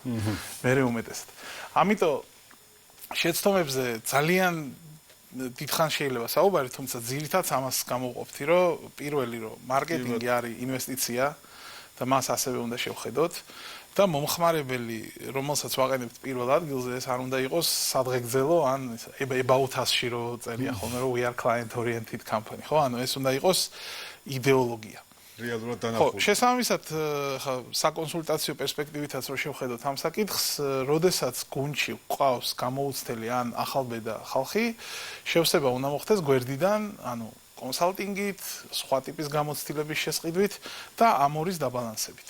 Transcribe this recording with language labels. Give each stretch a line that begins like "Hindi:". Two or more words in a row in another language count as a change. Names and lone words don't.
Georgian: მერე უმეტესად. ამიტომ შეცდომებზე ძალიან დიდხანს შეიძლება საუბარი, თუმცა ძირითადად ამას გამოვყოფთი, რომ პირველი რომ მარკეტინგი არის ინვესტიცია და მას ასევე უნდა შევხედოთ და მომხმარებელი, რომელსაც ვაყენებთ პირველ ადგილზე, ეს არ უნდა იყოს სადღეგრძელო ან
English: about us-
Georgian: ში რო წერია ხოლმე, რომ
English: we are client oriented company,
Georgian: ხო? ანუ ეს უნდა იყოს იდეოლოგია. რეალურად დანახული. ხო, შესაბამისად, ხა საკონსულტაციო პერსპექტივითაც რო შევხედოთ ამ საკითხს, როდესაც გუნდში ყავს გამოუცდელი ან ახალბედა ხალხი, შევსება უნდა მოხდეს გვერდიდან, ანუ კონსალტინგით, სხვა ტიპის გამოცდილების შესყიდვით და ამ ორის დაბალანსებით.